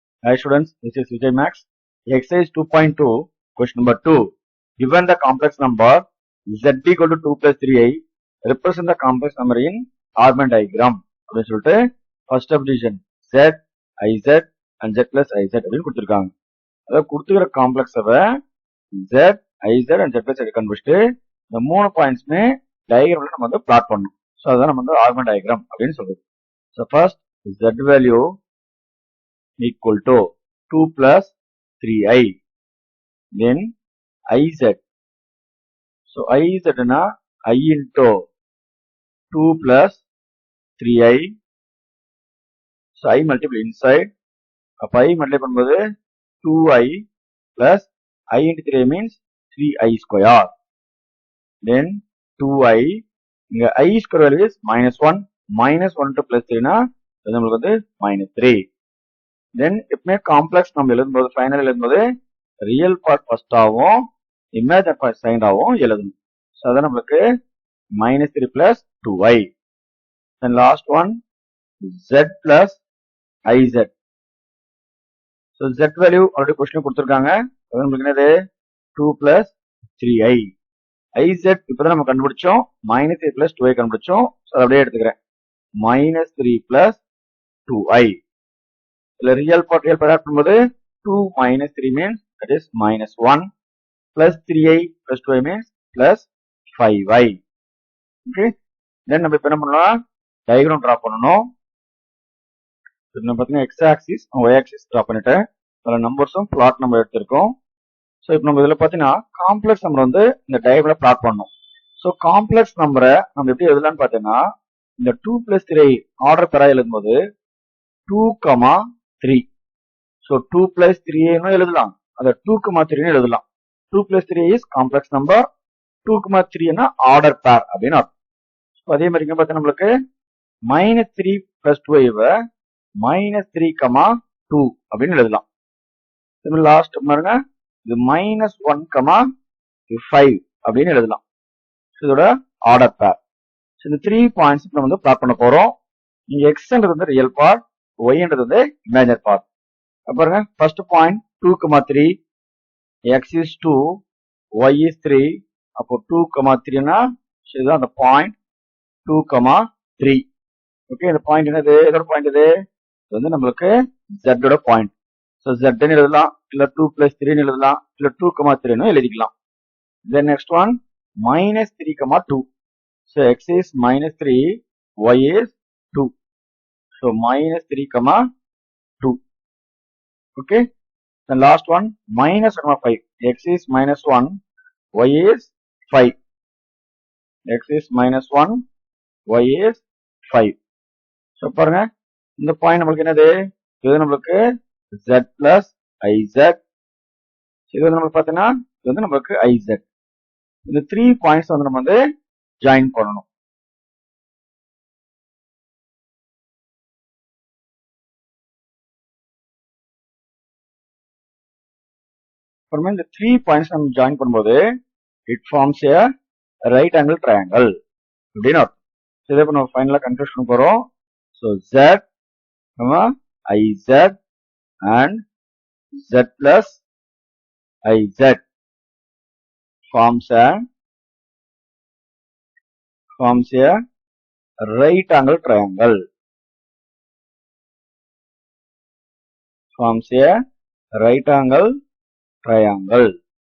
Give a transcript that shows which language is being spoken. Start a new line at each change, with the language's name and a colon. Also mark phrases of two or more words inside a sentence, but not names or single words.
English: Hi students, this is Vijay Max. Exercise 2.2, question number 2. Given the complex number z equal to 2 plus 3i, represent the complex number in Harman diagram.
Tamil: அப்படின்னு சொல்லிட்டு
English: first subdivision z, iz and z plus iz
Tamil: அப்படின்னு கொடுத்துருக்காங்க. அதாவது கொடுத்துக்கிற காம்ப்ளெக்ஸவை
English: z, iz and z plus iz
Tamil: கண்டுபிடிச்சிட்டு இந்த 3 பாயிண்ட்ஸ்மே டயக்ராம்ல நம்ம வந்து பிளாட் பண்ணணும். ஸோ அதான் நம்ம வந்து
English: Harman diagram
Tamil: அப்படின்னு சொல்றது.
English: so first
Tamil: z வேல்யூ
English: equal to 2 plus 3i, then iz. So iz na I into 2 plus 3i. So I multiply inside. அப்ப I multiply பண்ணும்போது 2i plus I into 3 means 3i square. Then 2i. இங்க I square value is minus 1. Minus 1 to plus 3 na
Tamil: அது நம்மளுக்கு வந்து
English: minus 3.
Tamil: Then எப்பவுமே காம்ப்ளெக்ஸ் நம்ம எழுதும்போது ஃபைனல் எழுதும்போது
English: real part first
Tamil: ஆகும்,
English: imaginary part second
Tamil: ஆகும் எழுதணும். ஸோ அதான் நம்மளுக்கு
English: minus 3 plus 2i. Then last one z plus iz.
Tamil: ஸோ z வேல்யூ
English: already question
Tamil: கொடுத்துருக்காங்க. அது நம்மளுக்கு என்னது 2 plus 3i. iz இப்பதான் நம்ம கண்டுபிடிச்சோம்,
English: minus 3 plus 2i
Tamil: கண்டுபிடிச்சோம். ஸோ அதை அப்படியே எடுத்துக்கிறேன்,
English: minus 3 plus 2i. real part add பண்ணும்போது 2 minus 3 means that is minus 1 plus 3i plus 2i means plus 5i. Okay, then
Tamil: நம்ம இப்ப என்ன பண்ணலாம்,
English: diagram draw
Tamil: பண்ணணும். நம்ம பாத்தீங்கன்னா
English: x axis y axis
Tamil: டிரா பண்ணிட்டேன். அதுல நம்பர்ஸும்
English: plot number
Tamil: எடுத்திருக்கோம். ஸோ இப்போ நம்ம இதுல பாத்தீங்கன்னா
English: complex number
Tamil: வந்து இந்த டயக்ராம்ல பிளாட் பண்ணணும். ஸோ காம்ப்ளெக்ஸ் நம்பரை நம்ம எப்படி எழுதலாம்னு பாத்தீங்கன்னா இந்த 2 plus 3
English: order pair
Tamil: எழுதும்போது 2, 3. So 2 plus 3 எழுதலாம், அதை 2, 3 எழுதலாம்.
English: 2 plus 3 is complex number, 2, 3 order pair
Tamil: அப்படின்னு அர்த்தம். அதே மாதிரி பார்த்தா நம்மளுக்கு
English: minus 3 plus 2 minus 3,
Tamil: 2 அப்படின்னு எழுதலாம். லாஸ்ட் பாருங்க, இது minus 1, 5 அப்படின்னு எழுதலாம். இதோட
English: order pair.
Tamil: இந்த 3 பாயிண்ட்ஸ் நம்ம வந்து பிளாட் பண்ண போறோம். இங்க எக்ஸ்ன்றது வந்து
English: real part,
Tamil: ஒய்ன்றது வந்து
English: imaginary part.
Tamil: பாருங்க,
English: first point
Tamil: 2, 3,
English: x is 2, y is 3.
Tamil: அப்போ 2, 3 னா இதுதான் அந்த பாயிண்ட் 2, 3. ஓகே, இந்த பாயிண்ட் என்னது, இதோட பாயிண்ட் இது வந்து நம்மளுக்கு z ஓட பாயிண்ட். ஸோ z ன்னு எழுதலாம், இல்ல 2 plus 3 ன்னு எழுதலாம், இல்ல 2, 3 ன்னு எழுதிக்கலாம்.
English: then next one minus 3, 2. ஸோ x is minus 3, y is 2. So minus 3, 2. Okay. The last one minus 5. X is minus 1, y is 5. X is minus 1, y is 5.
Tamil: So பாருங்க, இந்த பாயிண்ட் நம்மளுக்கு என்னது, இது நம்மளுக்கு
English: z plus iz.
Tamil: இது வந்து நம்மளுக்கு பார்த்தீங்கன்னா இது வந்து நம்மளுக்கு iz. இந்த 3 பாயிண்ட்ஸ் வந்து நம்ம வந்து ஜாயின் பண்ணணும். அப்புறமே இந்த 3 பாயிண்ட்ஸ் நம்ம ஜாயின் பண்ணும்போது
English: it forms a right angle triangle
Tamil: அப்படின்னு அர்த்தம். இதை இப்போ நம்ம ஃபைனலாக கன்க்ளூட் பண்ண போறோம். ஸோ z, iz and z plus iz forms a right angle triangle. Forms a right angle triangle.